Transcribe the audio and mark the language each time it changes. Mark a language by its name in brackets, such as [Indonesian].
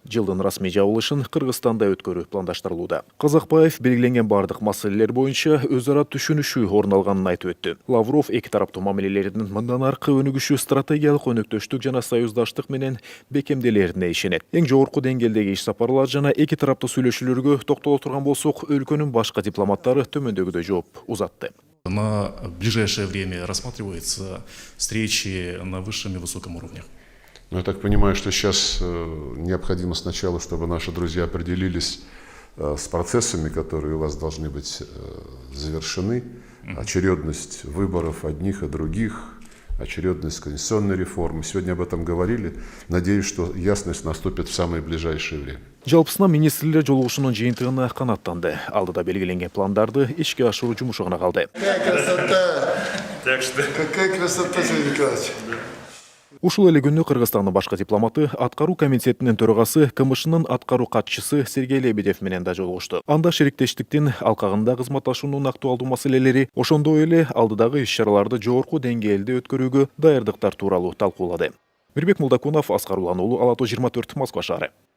[Kyrgyz] Жылдын расмий жабылышын Кыргызстанда өткөрүү пландаштырылууда. Казакбаев белгиленген бардык маселелер боюнча өз ара түшүнүшүү орун алганын айтып өттү. Лавров эки тараптуу мамилелердин мындан аркы өнүгүшү стратегиялык өнөктөштүк жана союздаштык менен бекемделерине ишенет. Эң жогорку деңгээлдеги иш сапарлар жана эки тараптуу сүйлөшүүлөргө токтоло турган болсок, өлкөнүн башка дипломаттары төмөндөгүдөй жооп узатты. [Russian] На ближайшее время рассматриваются встречи на высшем и высоком уровне. Я так понимаю, что сейчас необходимо сначала, чтобы наши друзья определились с процессами, которые у вас должны быть завершены. Очередность выборов одних и других, очередность конституционной реформы. Сегодня об этом говорили. Надеюсь, что ясность наступит в самое ближайшее время. [Kyrgyz] Жалпысынан министрлер жолугушуунун жыйынтыгына канааттанды. Алдыда белгиленген пландарды ишке ашыруу жумушу гана калды. [Russian] Какая красота, Сергей Николаевич. [Kyrgyz] Ушул эле күнү Кыргызстандын башкы дипломаты аткаруу комитетинин төрагасы КМШнын аткаруу катчысы Сергей Лебедев менен да жолугушту. Анда шериктештиктин алкагында кызматташуунун актуалдуу маселелери, ошондой эле алдыдагы иш-чараларды жогорку деңгээлде өткөрүүгө даярдыктар тууралуу талкуулады. Мирбек Мулдакунов, Аскар Улан уулу, Ала-Тоо 24, Москва шаары.